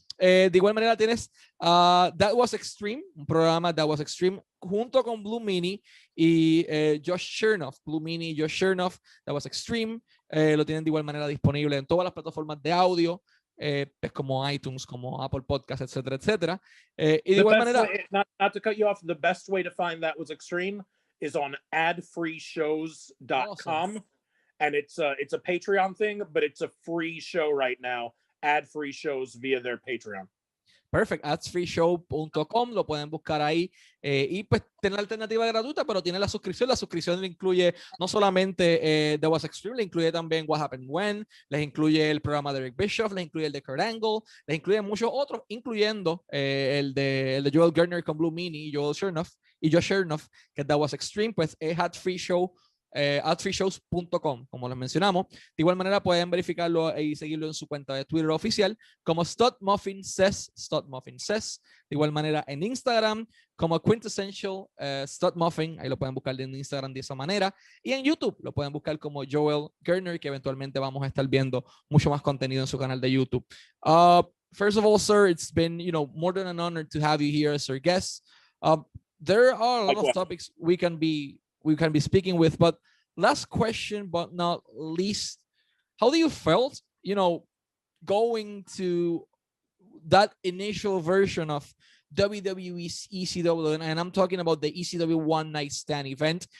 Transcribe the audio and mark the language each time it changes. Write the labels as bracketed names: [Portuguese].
[Spanish] De igual manera tienes That Was Extreme, un programa That Was Extreme junto con Blue Meanie y Josh Chernoff. Blue Meanie y Josh Chernoff, That Was Extreme, lo tienen de igual manera disponible en todas las plataformas de audio, pues como iTunes, como Apple Podcasts, etcétera, etcétera. Y de igual manera... [English] Not to cut you off, the best way to find That Was Extreme is on adfreeshows.com. Awesome. And it's a Patreon thing, but it's a free show right now. Ad-free shows via their Patreon. [Spanish] Perfect, adsfreeshow.com, lo pueden buscar ahí y pues tiene la alternativa gratuita, pero tiene la suscripción. La suscripción le incluye no solamente The Was Extreme, le incluye también What Happened When, les incluye el programa de Eric Bischoff, les incluye el de Kurt Angle, les incluye muchos otros, incluyendo el de Joel Gertner con Blue Meanie y Josh Chernoff, que es The Was Extreme, pues es adfreeshows.com, como les mencionamos. De igual manera pueden verificarlo y seguirlo en su cuenta de Twitter oficial como Studmuffin Says. De igual manera en Instagram como Quintessential Studmuffin, ahí lo pueden buscar en Instagram de esa manera, y en YouTube lo pueden buscar como Joel Gertner, que eventualmente vamos a estar viendo mucho más contenido en su canal de YouTube. [English] First of all, sir, it's been more than an honor to have you here as our guest. There are a lot of topics we can be speaking with, but last question but not least, how do you felt going to that initial version of WWE's ECW, and I'm talking about the ECW One Night Stand event?